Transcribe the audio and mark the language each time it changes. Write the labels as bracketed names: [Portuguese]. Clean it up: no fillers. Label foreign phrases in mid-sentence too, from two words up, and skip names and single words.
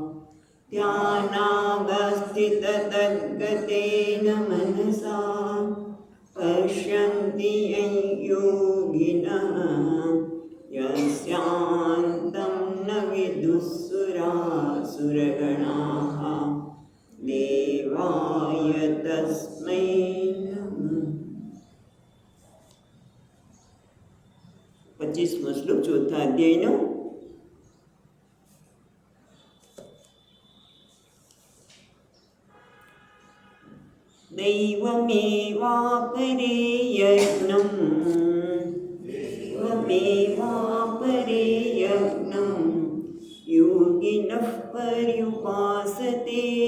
[Sanskrit] ध्यानावस्थिततद्गतेन मनसा पश्यन्ति यं योगिनः यस्यान्तं न विदुःसुरासुरगणाः देवाय तस्मै नमः। [Gujarati] 25મો શ્લોક ચોથા અધ્યાયનો। [Sanskrit] दैवमेवापरे यज्ञं दैवमेवापरे यज्ञं योगिनः पर्युपासते